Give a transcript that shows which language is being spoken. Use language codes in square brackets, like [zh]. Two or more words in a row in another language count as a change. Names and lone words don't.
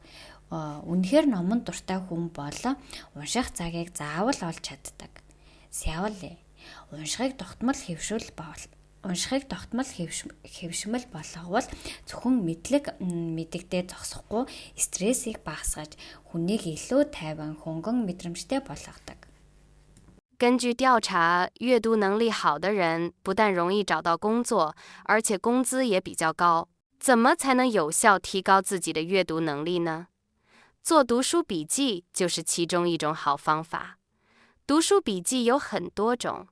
[mn] Үнэхээр номонд дуртай хүн бол унших цагийг заавал олж чаддаг. Сяоли, уншихыг тогтмол хэвшмэл болговол зөвхөн мэддэгдээ зогсохгүй стрессийг багасгаж хүнийг илүү тайван хөнгөн мэдрэмжтэй болгодог. [zh] 根据调查，阅读能力好的人不但容易找到工作，而且工资也比较高。怎么才能有效提高自己的阅读能力呢？做读书笔记就是其中一种好方法。读书笔记有很多种。